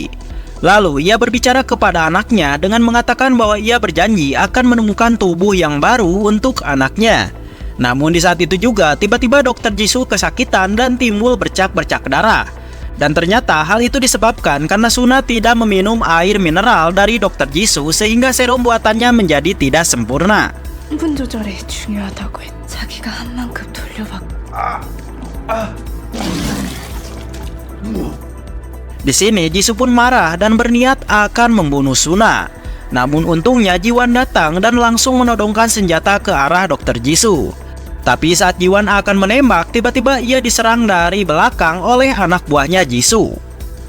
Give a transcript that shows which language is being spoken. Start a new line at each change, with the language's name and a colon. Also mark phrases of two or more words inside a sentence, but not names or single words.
Indonesian: Lalu ia berbicara kepada anaknya dengan mengatakan bahwa ia berjanji akan menemukan tubuh yang baru untuk anaknya. Namun di saat itu juga tiba-tiba Dr. Jisoo kesakitan dan timbul bercak-bercak darah. Dan ternyata hal itu disebabkan karena Suna tidak meminum air mineral dari Dr. Jisoo sehingga serum buatannya menjadi tidak sempurna.
Korean: 흥분 조절이 중요하다고 했. 자기가 한 만큼 돌려받고.
Indonesian: Di sini Jisoo pun marah dan berniat akan membunuh Suna. Namun untungnya Jiwan datang dan langsung menodongkan senjata ke arah Dr. Jisoo. Tapi saat Jiwan akan menembak, tiba-tiba ia diserang dari belakang oleh anak buahnya Jisoo.